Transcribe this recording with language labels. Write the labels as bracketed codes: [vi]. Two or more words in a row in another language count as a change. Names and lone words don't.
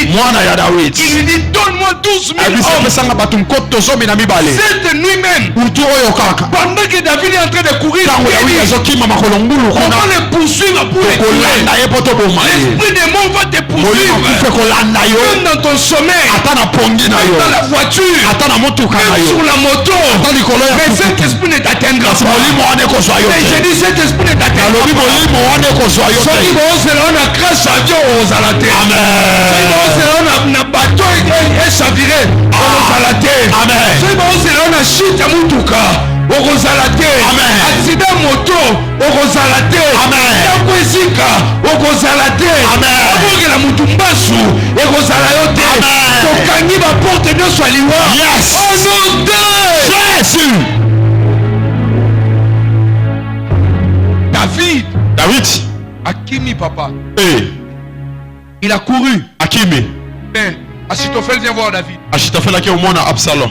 [fr] Il lui dit, donne-moi 12 000 hommes. Cette nuit même, pendant que David est en train de courir, on va le poursuivre pour le tuer. L'esprit des morts va te poursuivre. Même dans ton sommeil, même dans la voiture, même sur la moto. Mais cet esprit ne t'atteindra pas. Et je dis, cet esprit ne t'atteindra pas. [ln] Soki bozela [fr] on a crash avion [ln] ozala te. Soki bozela [fr] on a bateau échaviré [ln] ozala te. Soki bozela [fr] on a chute [ln] ya mutuka ozala te. [fr] Accident moto [ln] ozala te. Yango ezika ozala te. Abongela mutu mbasu ozala yo te. Tokangi ba porte nyonso ya liwa. [fr] Au nom de Jésus. David [ln] Akimi papa. [fr] Il a couru. Mais Achitophel vient voir David. Absalom.